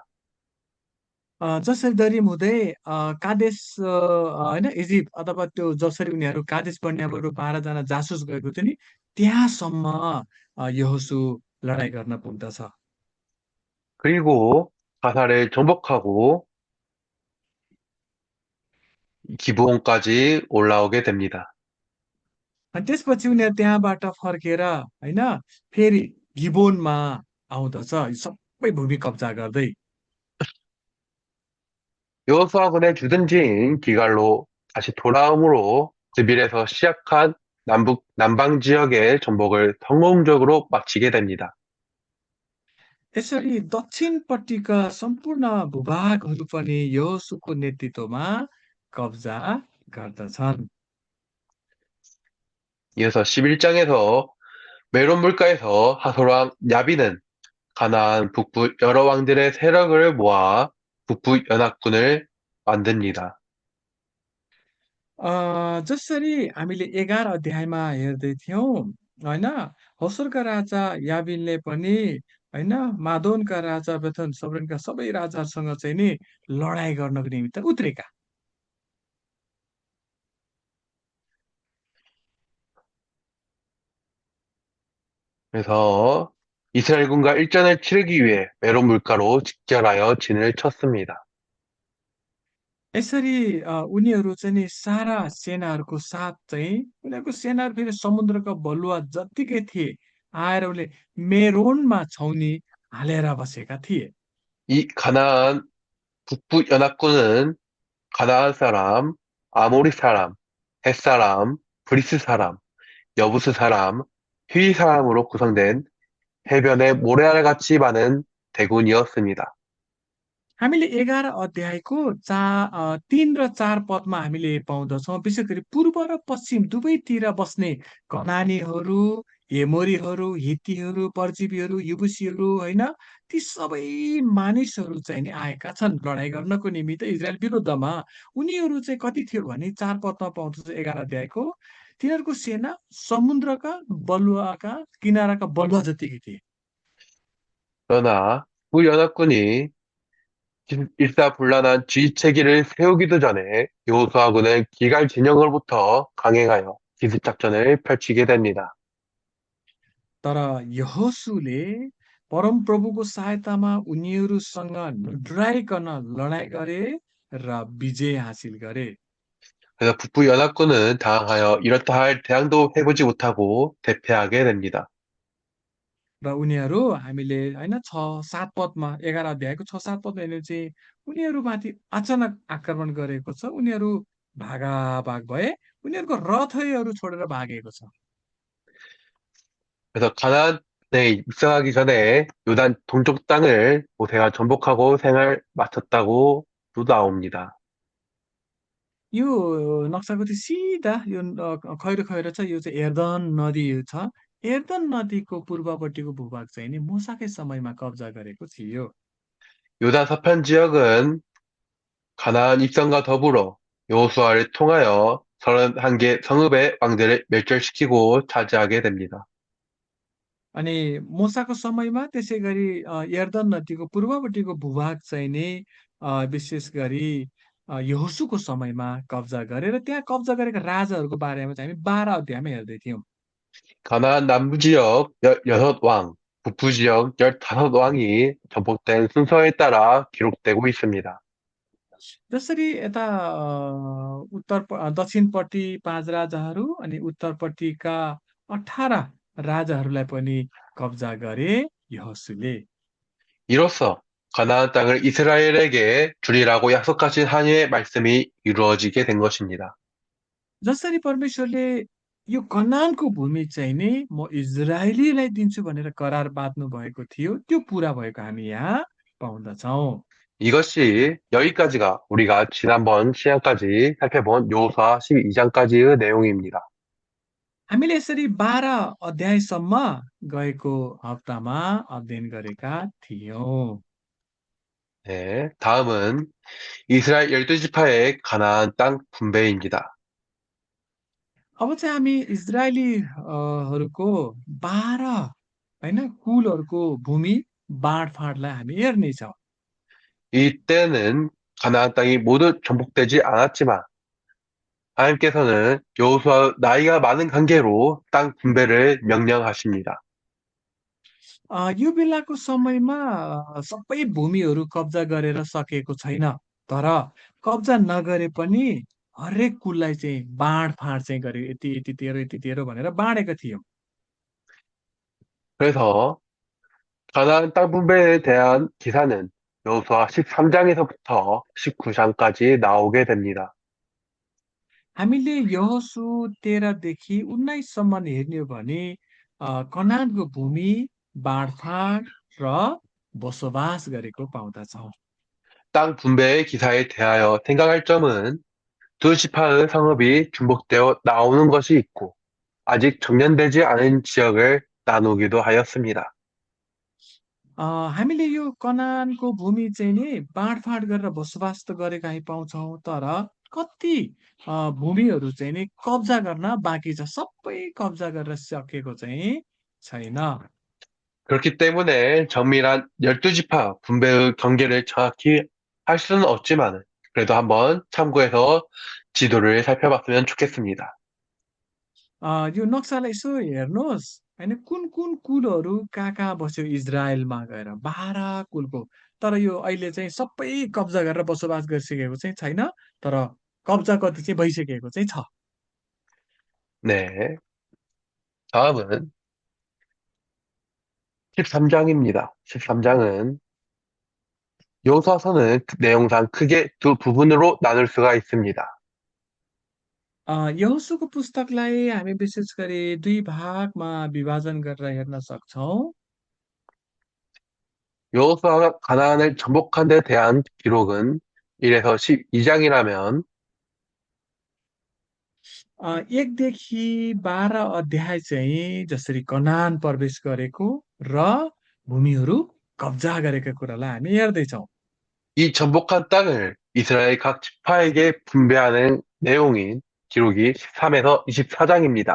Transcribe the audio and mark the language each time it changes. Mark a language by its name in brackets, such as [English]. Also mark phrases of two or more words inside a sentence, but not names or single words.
[Nepali] जसरी दरिम हुँदै कादेश होइन इजिप्ट अथवा त्यो जसरी उनीहरू कादेश बर्नेयाबाट 12 जना जासुस गएको थियो नि त्यहाँसम्म यहोशू लडाइँ गर्न पुग्दछ. [Korean] 그리고 가사를 정복하고 기브온까지 올라오게 됩니다. [Nepali] अनि त्यसपछि उनीहरू त्यहाँबाट फर्केर होइन फेरि गिबोनमा आउँदछ यो सबै भूमि कब्जा गर्दै. [Korean] 여호수아군의 주둔지인 기갈로 다시 돌아옴으로 드빌에서 시작한 남방 지역의 정복을 성공적으로 마치게 됩니다. [Nepali] यसरी दक्षिणपट्टिका सम्पूर्ण भूभागहरू पनि यहोशूको नेतृत्वमा कब्जा गर्दछन्. [Korean] 이어서 11장에서 메론 물가에서 하솔왕 야비는 가나안 북부 여러 왕들의 세력을 모아 북부 연합군을 만듭니다. [Nepali] जसरी हामीले 11 अध्यायमा हेर्दै थियौँ होइन होसरका राजा याबिनले पनि होइन मादोनका राजा बेथन सोब्रेनका सबै राजाहरूसँग चाहिँ नि लडाइँ गर्नको निमित्त उत्रेका. [Korean] 그래서 이스라엘군과 일전을 치르기 위해 메론 물가로 직결하여 진을 쳤습니다. [Nepali] यसरी उनीहरू चाहिँ नि सारा सेनाहरूको साथ चाहिँ उनीहरूको सेनाहरू फेरि समुद्रको बलुवा जत्तिकै थिए आएर उसले मेरोनमा छाउनी हालेर बसेका थिए। [Korean] 이 가나안 북부 연합군은 가나안 사람, 아모리 사람, 헷 사람, 브리스 사람, 여부스 사람, 휘 사람으로 구성된 해변에 모래알같이 많은 대군이었습니다. [Nepali] हामीले 11 अध्यायको 3 र 4 पदमा हामीले पाउँदछौँ। विशेष गरी पूर्व र पश्चिम दुवैतिर बस्ने कनानीहरू, एमोरीहरू, हित्तीहरू, परजीवीहरू, यबुसीहरू होइन, ती सबै मानिसहरू चाहिँ नि आएका छन् लडाइँ गर्नको निमित्त इजरायल विरुद्धमा। उनीहरू चाहिँ कति थियो भने 4 पदमा पाउँदछ 11 अध्यायको, तिनीहरूको सेना समुद्रका बलुवाका किनाराका बलुवा जतिकै थिए। [Korean] 그러나 구 연합군이 일사불란한 지휘체계를 세우기도 전에 여호수아군은 기갈 진영으로부터 강행하여 기습작전을 펼치게 됩니다. [Nepali] तर यहोशूले परमप्रभुको सहायतामा उनीहरूसँग डराइकन लडाइँ गरे र विजय हासिल गरे। [Korean] 그래서 북부 연합군은 당하여 이렇다 할 대항도 해보지 못하고 대패하게 됩니다. [Nepali] र उनीहरू हामीले होइन 6-7 पदमा 11 अध्यायको 6-7 पदमा हेर्ने चाहिँ उनीहरूमाथि अचानक आक्रमण गरेको छ। उनीहरू भागाभाग भए, उनीहरूको रथहरू छोडेर भागेको छ। [Korean] 그래서 가나안에 입성하기 전에 요단 동쪽 땅을 모세가 정복하고 생을 마쳤다고 또 나옵니다. [Nepali] यो नक्साको चाहिँ सिधा यो खैरो खैरो छ, यो चाहिँ एर्दन नदी छ। एर्दन नदीको पूर्वपट्टिको भूभाग चाहिँ नि मुसाकै समयमा कब्जा गरेको थियो। [Korean] 요단 서편 지역은 가나안 입성과 더불어 여호수아를 통하여 31개 성읍의 왕들을 멸절시키고 차지하게 됩니다. [Nepali] अनि मुसाको समयमा त्यसै गरी एर्दन नदीको पूर्वपट्टिको भूभाग चाहिँ नि विशेष गरी यहोशूको समयमा कब्जा गरे र त्यहाँ कब्जा गरेका राजाहरूको बारेमा चाहिँ हामी 12 अध्यायमा हेर्दै थियौँ। [Korean] 가나안 남부 지역 16왕, 북부 지역 15왕이 정복된 순서에 따라 기록되고 있습니다. [Nepali] जसरी यता दक्षिणपट्टि 5 राजाहरू अनि उत्तरपट्टिका 18 राजाहरूलाई पनि कब्जा गरे यहोशूले। [Korean] 이로써 가나안 땅을 이스라엘에게 주리라고 약속하신 한해의 말씀이 이루어지게 된 것입니다. [Nepali] जसरी परमेश्वरले यो कनानको भूमि चाहिँ नि म इजरायलीलाई दिन्छु भनेर करार बाँध्नु भएको थियो, त्यो पुरा भएको हामी यहाँ पाउँदछौँ। [Korean] 이것이 여기까지가 우리가 지난번 시간까지 살펴본 여호수아 12장까지의 내용입니다. [Nepali] हामीले यसरी 12 अध्यायसम्म गएको हप्तामा अध्ययन गरेका थियौँ। [Korean] 네, 다음은 이스라엘 12지파의 가나안 땅 분배입니다. [Nepali] अब चाहिँ हामी इजरायलीहरूको 12 होइन कुलहरूको भूमि बाँडफाँडलाई हामी हेर्नेछौँ। [Korean] 이때는 가나안 땅이 모두 정복되지 않았지만 하나님께서는 여호수아 나이가 많은 관계로 땅 분배를 명령하십니다. [Nepali] यो बेलाको समयमा सबै भूमिहरू कब्जा गरेर सकेको छैन। तर कब्जा नगरे पनि हरेक कुललाई चाहिँ बाँडफाँड चाहिँ गरे, यति यति तेरो यति तेरो भनेर बाँडेका थियौँ। [Korean] 그래서 가나안 땅 분배에 대한 기사는 여호수아 13장에서부터 19장까지 나오게 됩니다. [Nepali] हामीले यहोशू 13 देखि 19 सम्म हेर्ने हो भने कनानको भूमि बाँडफाँड र बसोबास गरेको पाउँदछौँ। [Korean] 땅 분배의 기사에 대하여 생각할 점은 두 지파의 성읍이 중복되어 나오는 것이 있고 아직 정년되지 않은 지역을 나누기도 하였습니다. [Nepali] हामीले यो कनानको भूमि चाहिँ नि बाँडफाँड गरेर बसोबास त गरेका हामी पाउँछौँ, तर कति भूमिहरू चाहिँ नि कब्जा गर्न बाँकी छ, सबै कब्जा गरेर सकेको चाहिँ छैन। [Korean] 그렇기 때문에 정밀한 12지파 분배의 경계를 정확히 할 수는 없지만 그래도 한번 참고해서 지도를 살펴봤으면 좋겠습니다. [Nepali] यो नक्सालाई यसो हेर्नुहोस्। होइन कुन कुन कुलहरू कहाँ कहाँ बस्यो इजरायलमा गएर 12 कुलको। तर यो अहिले चाहिँ सबै कब्जा गरेर बसोबास गरिसकेको चाहिँ छैन। तर कब्जा कति चाहिँ भइसकेको चाहिँ छ। [Korean] 네. 다음은 13장입니다. 13장은 요서서는 내용상 크게 두 부분으로 나눌 수가 있습니다. [Nepali] यहोशूको पुस्तकलाई हामी विशेष गरी दुई भागमा विभाजन गरेर हेर्न सक्छौँ। [Korean] 여호수아가 가나안을 정복한 데 대한 기록은 1에서 12장이라면 [Nepali] 1देखि 12 अध्याय चाहिँ जसरी कनान प्रवेश गरेको र भूमिहरू कब्जा गरेका कुरालाई हामी हेर्दैछौँ। [Korean] 이 정복한 땅을 이스라엘 각 지파에게 분배하는 내용인 기록이 13에서 24장입니다.